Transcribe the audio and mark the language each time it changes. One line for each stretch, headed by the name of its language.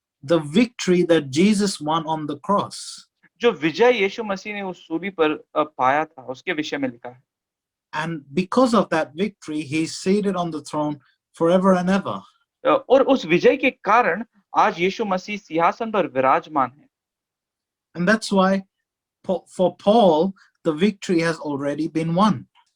English: The victory that Jesus won on the cross.
Hindi: जो विजय यीशु मसीह ने उस सूली पर पाया था उसके विषय में लिखा है।
English: And because of that victory, he's seated on the throne forever and ever.
Hindi: और उस विजय के कारण आज यीशु मसीह सिंहासन पर विराजमान है।
English: And that's why for Paul, the victory has already been won.